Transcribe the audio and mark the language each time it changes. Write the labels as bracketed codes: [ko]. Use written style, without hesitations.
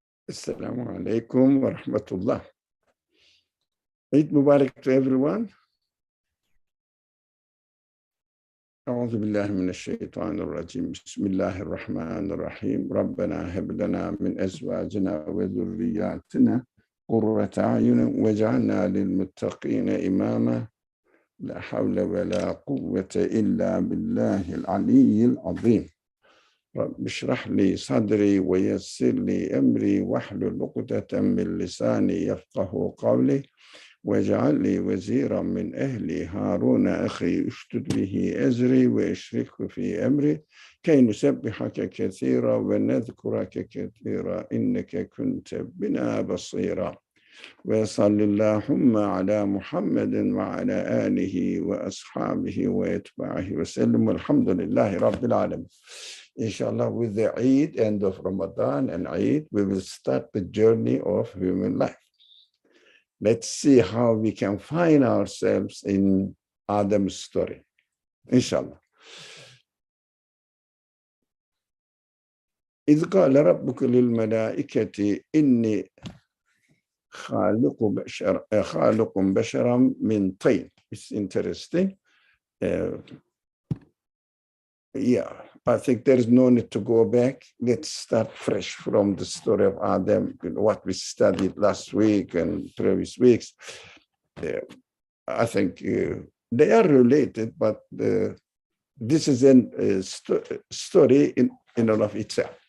[ar] Assalamu alaikum wa rahmatullah. [en] Eid Mubarak to everyone. [ar] أعوذ بالله من الشيطان الرجيم. بسم الله الرحمن الرحيم. ربنا هب لنا من أزواجنا وذرياتنا قرة أعين واجعلنا للمتقين إماما. لا حول ولا قوة إلا بالله العلي العظيم. رب اشرح لي صدري ويسر لي أمري واحلل عقدة من لساني يفقه قولي واجعل لي وزيرا من أهلي هارون أخي اشدد به أزري واشركه في أمري كي نسبحك كثيرا ونذكرك كثيرا إنك كنت بنا بصيرا. وصل اللهم على محمد وعلى آله وأصحابه وأتباعه وسلم والحمد لله رب العالمين. [en] Inshallah, with the Eid, end of Ramadan and Eid, we will start the journey of human life. Let's see how we can find ourselves in Adam's story. [ar] Inshallah. إذ قال ربك للملائكة إني خالق بشرا من طين. [en] It's interesting. Yeah, I think there is no need to go back. Let's start fresh from the story of Adam, what we studied last week and previous weeks. I think they are related, but this is a story in and of itself.